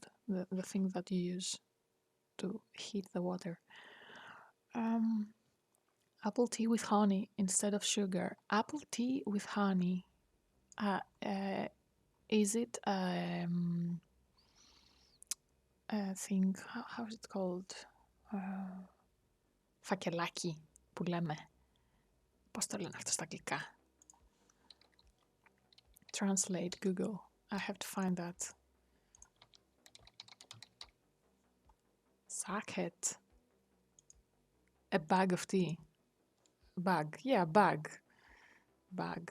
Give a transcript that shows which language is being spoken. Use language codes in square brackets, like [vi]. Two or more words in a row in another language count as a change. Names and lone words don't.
[en] The thing that you use to heat the water. Apple tea with honey instead of sugar. Apple tea with honey. Is it a thing? How is it called? [el] Φακελάκι που λέμε. Πώς το λένε αυτό στα αγγλικά? [en] Translate Google. I have to find that. Sacket. A bag of tea. Bag. Yeah, bag. Bag.